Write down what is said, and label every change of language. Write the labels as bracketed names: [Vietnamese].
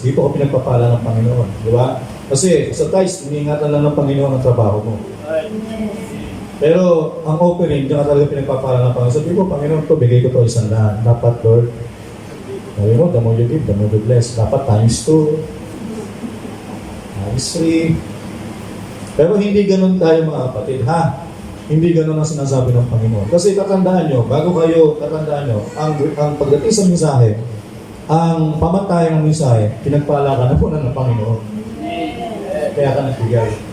[Filipino] Dito ko pinagpapala ng Panginoon. Di ba? Kasi sa tithes, iniingatan lang ng Panginoon ang trabaho mo. Pero ang offering, diyan ka talaga pinagpapala ng Panginoon. Sabi ko, Panginoon, ito, bigay ko ito 100. Dapat, [English] Lord, [Filipino] sabi mo, [English] the more you give, the more you bless. [Filipino] Dapat times 2, times 3. Pero hindi ganun tayo mga kapatid, ha? Hindi ganun ang sinasabi ng Panginoon. Kasi tatandaan nyo, bago kayo tatandaan nyo, ang pagdating sa mensahe, ang pamantayan ng mensahe, pinagpala ka na po ng Panginoon. Kaya ka nagbigay.